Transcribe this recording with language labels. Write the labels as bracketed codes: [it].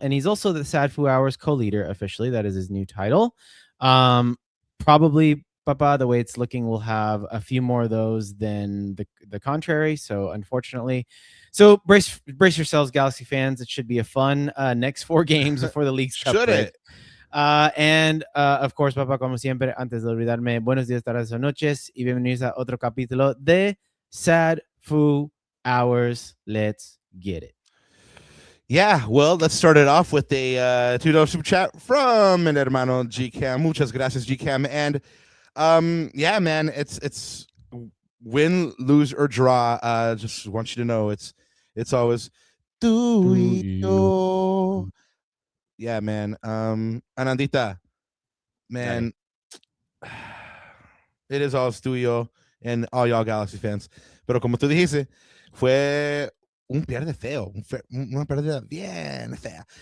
[en] And he's also the Sad Foo Hours co-leader officially. That is his new title. Probably, Papa, the way it's looking, we'll have a few more of those than the contrary. So unfortunately, brace yourselves, Galaxy fans. It should be a fun next 4 games before the League's Cup Should break. it? And of course, [es] Papa, como siempre, antes de olvidarme, buenos días, tardes o noches y bienvenidos a otro capítulo de Sad Foo Hours. [en] Let's get it. Yeah, well, let's start it off with a $2 super chat from an hermano GCam. [es] Muchas gracias, [en] GCam. And yeah, man, it's win, lose, or draw. Just want you to know it's always tuyo. Yeah, man. Anandita, man, it is all tuyo and all y'all Galaxy fans. [es] Pero como tú dijiste, fue un pierde feo, una pérdida bien fea.